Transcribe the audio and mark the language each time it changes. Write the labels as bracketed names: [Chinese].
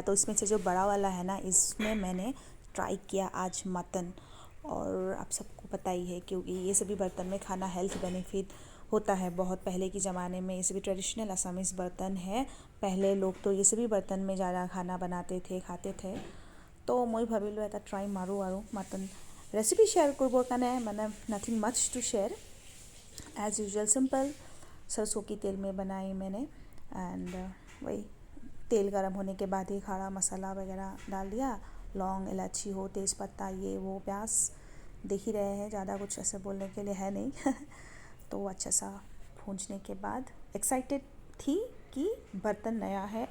[Hindi] तो इसमें से जो बड़ा वाला है ना, इसमें मैंने ट्राई किया आज मटन। और आप सबको पता ही है क्योंकि ये सभी बर्तन में खाना हेल्थ बेनिफिट होता है। बहुत पहले के ज़माने में ये सभी ट्रेडिशनल असमीज़ बर्तन है। पहले लोग तो ये सभी बर्तन में ज़्यादा खाना बनाते थे, खाते थे। तो मैं भाविलो [Assamese] এটা ট্ৰাই মাৰোঁ আৰু মটন ৰেচিপি শ্বেয়াৰ কৰিবৰ কাৰণে মানে [English] Nothing much to share. [Hindi] As usual simple सरसों की तेल में बनाई मैंने। एंड वही तेल गरम होने के बाद ही खड़ा मसाला वगैरह डाल दिया। लौंग, इलायची हो, तेज़पत्ता, ये वो, प्याज देख ही रहे हैं, ज़्यादा कुछ ऐसे बोलने के लिए है नहीं तो अच्छा सा भूंजने के बाद एक्साइटेड थी कि बर्तन नया है।